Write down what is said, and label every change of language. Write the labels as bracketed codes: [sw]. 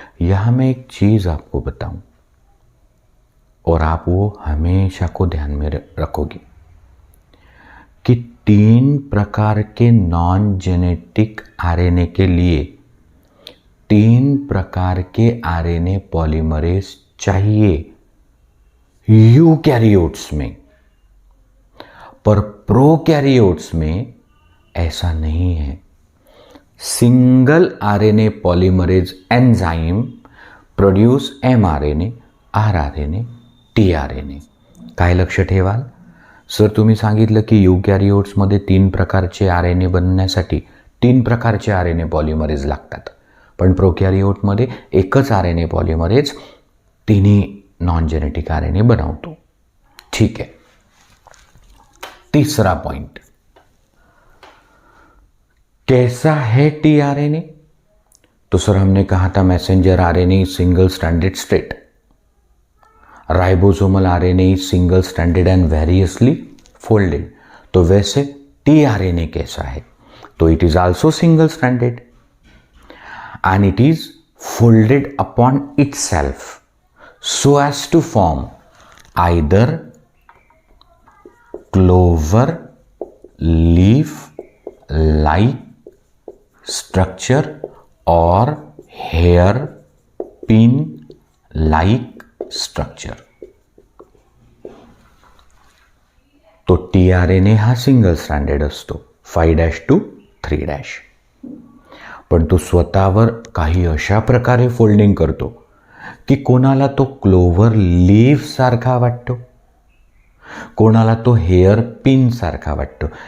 [hi] यहां मैं एक चीज आपको बताऊं और आप वो हमेशा को ध्यान में रखोगे कि 3 प्रकार के नॉन जेनेटिक आरएनए के लिए 3 प्रकार के आरएनए पॉलीमरेज चाहिए यूकैरियोट्स में, पर प्रोकैरियोट्स में ऐसा नहीं है. [en] Single RNA polymerase enzyme produce mRNA, rRNA, tRNA. [mr] काय लक्ष ठेवाल? सर तुम्ही सांगितलं की यूकॅरियोट्समध्ये 3 प्रकारचे आरएनए बनण्यासाठी 3 प्रकारचे आरएनए पॉलीमरेज लागतात, पण प्रोकॅरियोटमध्ये एकच आरएनए पॉलीमरेज तिन्ही नॉन जेनेटिक आरएनए बनवतो. [hi] ठीक है. तीसरा पॉइंट, कैसा है टीआरएनए? तो सर हमने कहा था messenger RNA single stranded straight, ribosomal RNA single stranded and variously folded. तो वैसे टीआरएनए कैसा है? [en] तो it is also single stranded and it is folded upon itself so as to form either clover leaf like structure or hairpin like structure. [mr] तो tRNA हा single stranded असतो 5' to 3'. पण तो स्वतःवर काही अशा प्रकारे फोल्डिंग करतो की कोणाला तो क्लोव्हर लीफ सारखा वाटतो, कोणाला तो हेअर पिन सारखा वाटतो.